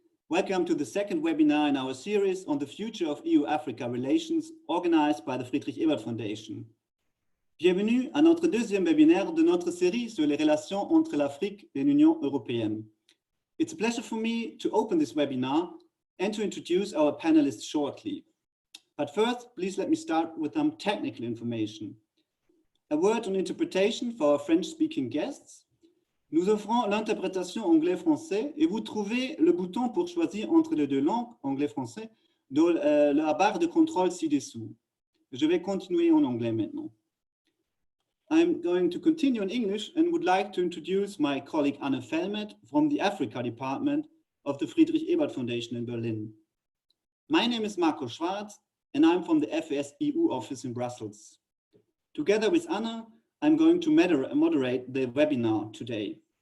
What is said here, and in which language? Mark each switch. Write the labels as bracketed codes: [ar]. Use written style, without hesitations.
[en] Welcome to the second webinar in our series on the future of EU-Africa relations organized by the Friedrich-Ebert Foundation. [fr] Bienvenue à notre deuxième webinaire de notre série sur les relations entre l'Afrique et l'Union européenne. [en] It's a pleasure for me to open this webinar and to introduce our panelists shortly. But first, please let me start with some technical information. A word on interpretation for our French-speaking guests. [fr] Nous offrons l'interprétation anglais-français et vous trouvez le bouton pour choisir entre les deux langues, anglais-français, dans la barre de contrôle ci-dessous. Je vais continuer en anglais maintenant. [en] I'm going to continue in English and would like to introduce my colleague Anne Felmet from the Africa Department of the Friedrich-Ebert Foundation in Berlin. My name is Marco Schwarz and I'm from the FAS EU office in Brussels. Together with Anna, I'm going to moderate the webinar today.